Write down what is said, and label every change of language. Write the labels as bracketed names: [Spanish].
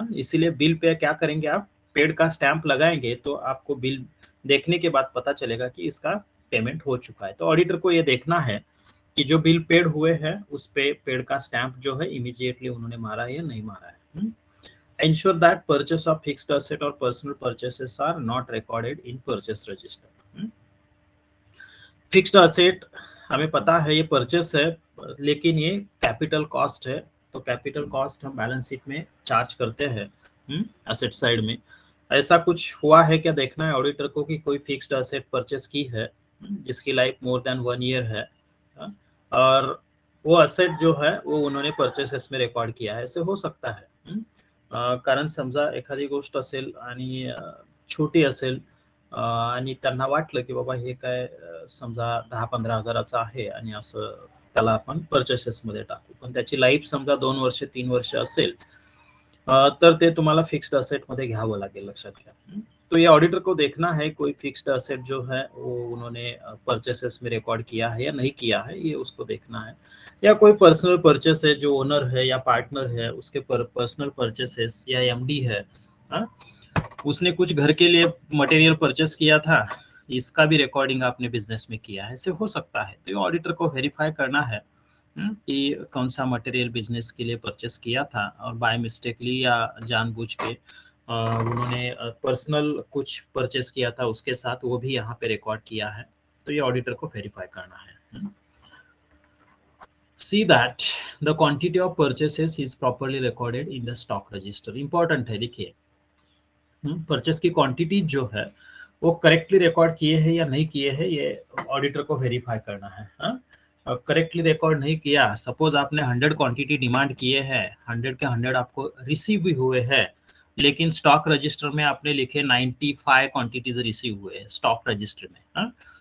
[Hindi] इसीलिए bill pay क्या करेंगे, आप पेड का स्टैंप लगाएंगे तो आपको बिल देखने के बाद पता चलेगा कि इसका पेमेंट हो चुका है। तो ऑडिटर को ये देखना है कि जो बिल पेड हुए हैं उस पे पेड का स्टैंप जो है इमीडिएटली उन्होंने मारा है या नहीं मारा है। [English] Ensure that purchase of fixed asset or personal purchases are not recorded in purchase register। [Hindi] Fixed asset हमें पता है ये परचेस है, लेकिन ये कैपिटल कॉस्ट है, तो कैपिटल कॉस्ट हम बैलेंस शीट में चार्ज करते हैं असेट साइड में। ऐसा कुछ हुआ है क्या देखना है ऑडिटर को कि कोई फिक्स्ड असेट परचेस की है जिसकी लाइफ मोर देन 1 ईयर है, और वो असेट जो है वो उन्होंने परचेसेस में रेकॉर्ड किया है, ऐसे हो सकता है। [Marathi] कारण समजा एखादी गोष्ट असेल आणि छोटी असेल आणि त्यांना वाटलं की बाबा हे काय समजा 10-15 हजाराचं आहे आणि असं त्याला आपण परचेसेस मध्ये टाकू, पण त्याची लाईफ समजा 2 वर्ष 3 वर्ष असेल, तर ते तुम्हाला फिक्स्ड असेट मध्ये घ्यावं लागेल, लक्षात घ्या। [Hindi] तो ये ऑडिटर को देखना है कोई फिक्स्ड असेट जो है वो उन्होंने परचेसेस में रिकॉर्ड किया है या नहीं किया है, ये उसको देखना है। या कोई पर्सनल परचेस है जो ओनर है या पार्टनर है उसके पर्सनल परचेसेस या एमडी है, उसने कुछ घर के लिए मटेरियल परचेस किया था, इसका भी रिकॉर्डिंग आपने बिजनेस में किया है, ऐसे हो सकता है। तो ये ऑडिटर को वेरीफाई करना है कि कौन सा मटेरियल बिजनेस के लिए परचेस किया था और बाय मिस्टेकली या जानबूझ के उन्होंने पर्सनल कुछ परचेस किया था उसके साथ, वो भी यहाँ पे रिकॉर्ड किया है, तो ये ऑडिटर को वेरीफाई करना है। [English] See that the quantity of purchases is properly recorded in the stock register। [Hindi] important है, देखिए परचेस की क्वांटिटी जो है वो करेक्टली रिकॉर्ड किए हैं या नहीं किए हैं, ये ऑडिटर को वेरीफाई करना है। करेक्टली रिकॉर्ड नहीं किया, सपोज आपने 100 क्वांटिटी डिमांड किए हैं, 100 के 100 आपको रिसीव भी हुए हैं, लेकिन स्टॉक रजिस्टर में आपने लिखे 95 क्वांटिटीज रिसीव हुए हैं स्टॉक रजिस्टर में।